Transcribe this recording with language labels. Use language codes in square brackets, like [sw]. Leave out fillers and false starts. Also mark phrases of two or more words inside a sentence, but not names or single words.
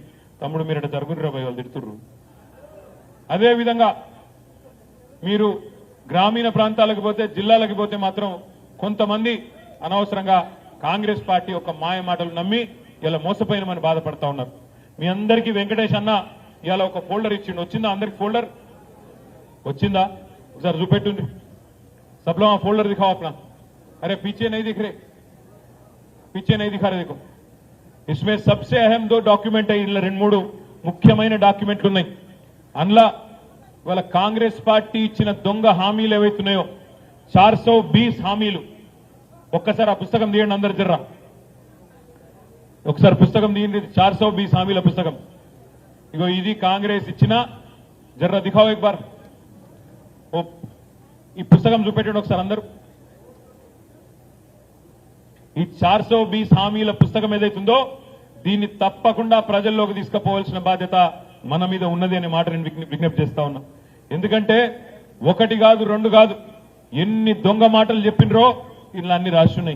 [te] తమ్ముడు మీరు అంటే జరుగురు వాళ్ళు తిడుతుర్రు. అదేవిధంగా మీరు గ్రామీణ ప్రాంతాలకు పోతే, జిల్లాలకు పోతే మాత్రం కొంతమంది అనవసరంగా కాంగ్రెస్ పార్టీ ఒక మాయ మాటలు నమ్మి ఇలా మోసపోయినమని బాధపడతా ఉన్నారు. మీ అందరికీ వెంకటేష్ అన్న ఇలా ఒక ఫోల్డర్ ఇచ్చిండు. వచ్చిందా అందరికి ఫోల్డర్? వచ్చిందా? ఒకసారి చూపెట్టుండి. [hi] सब लोग फोल्डर दिखाओ अपना. अरे पीछे नहीं दिख रहे, पीछे नहीं दिखा रहे. देखो इसमें सबसे अहम [te] 2 డాక్యుమెంట్ ఇలా 2-3 ముఖ్యమైన డాక్యుమెంట్లు ఉన్నాయి. అందులో వాళ్ళ కాంగ్రెస్ పార్టీ ఇచ్చిన దొంగ హామీలు ఏవైతున్నాయో 420 హామీలు. ఒక్కసారి ఆ పుస్తకం తీయండి అందరు జర్రా, ఒకసారి పుస్తకం తీయండి. 420 హామీల పుస్తకం. ఇగో ఇది కాంగ్రెస్ ఇచ్చిన, జర్రా [hi] दिखाओ एक बार. [te] ఈ పుస్తకం చూపెట్టండి ఒకసారి అందరూ. ఈ 420 హామీల పుస్తకం ఏదైతుందో దీన్ని తప్పకుండా ప్రజల్లోకి తీసుకుపోవాల్సిన బాధ్యత మన మీద ఉన్నది అనే మాట నేను విజ్ఞప్తి చేస్తా ఉన్నా. ఎందుకంటే ఒకటి కాదు రెండు కాదు ఎన్ని దొంగ మాటలు చెప్పినరో ఇలా అన్ని రాస్తున్నాయి.